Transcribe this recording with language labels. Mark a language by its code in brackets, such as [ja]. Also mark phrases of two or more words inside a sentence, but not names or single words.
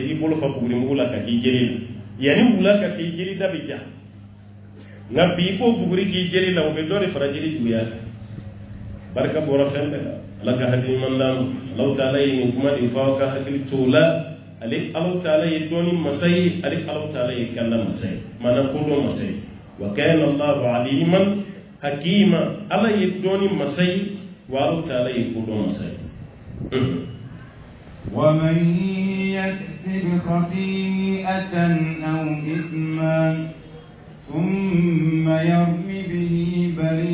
[bm] b'i bolo fa buguri mugu la ka k'i jeli la yanni wula ka se jeli da bɛ ja nka bi i k'o buguri k'i jeli la o bɛ dɔ de fara jeli juguya kan barika bɔra fɛn bɛɛ la ala ka hakili ɲuman d'an ma alahu taala ye nin kuma de fɔ aw ka hakili to o la ale alahu taala ye dɔɔni masa ye ale alahu taala ye kanda masa ye maanaam kodɔn masa ye [ar] وكان الله عليما حكيما [bm] ala ye dɔɔni masa ye wa alahu taala ye kodɔn masa ye [ar] ومن يكسب خطيئة أو إثما ثم يرم به